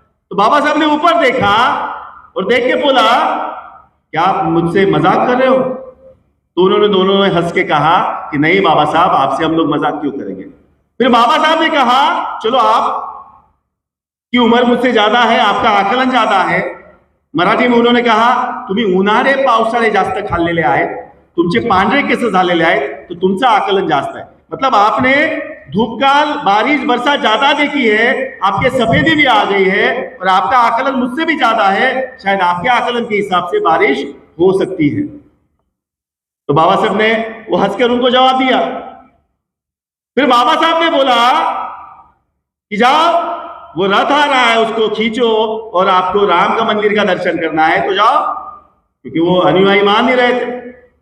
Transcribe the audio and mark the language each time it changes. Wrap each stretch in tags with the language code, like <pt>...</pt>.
<hi>तो बाबा साहब ने ऊपर देखा और देख के बोला, क्या आप मुझसे मजाक कर रहे हो? तो उन्होंने दोनों ने हंस के कहा कि नहीं बाबा साहब, आपसे हम लोग मजाक क्यों करेंगे। फिर बाबा साहब ने कहा, चलो आप की उम्र मुझसे ज्यादा है, आपका आकलन ज्यादा है। मराठी में उन्होंने कहा,</hi> <mr>तुम्ही उन्हाळे पावसाळे जास्त खाल्लेले आहेत, तुमचे पांढरे केस झालेले आहेत, तो तुमचं आकलन जास्त है।</mr> <hi>मतलब आपने धूपकाल, बारिश, बरसात ज्यादा देखी है, आपके सफेदी भी आ गई है, और आपका आकलन मुझसे भी ज्यादा है, शायद आपके आकलन के हिसाब से बारिश हो सकती है। तो बाबा साहब ने वो हंसकर उनको जवाब दिया। फिर बाबा साहब ने बोला कि जाओ, वो रथ आ रहा है, उसको खींचो, और आपको राम का मंदिर का दर्शन करना है तो जाओ, क्योंकि वो अनुयायी मान नहीं रहे थे।</hi>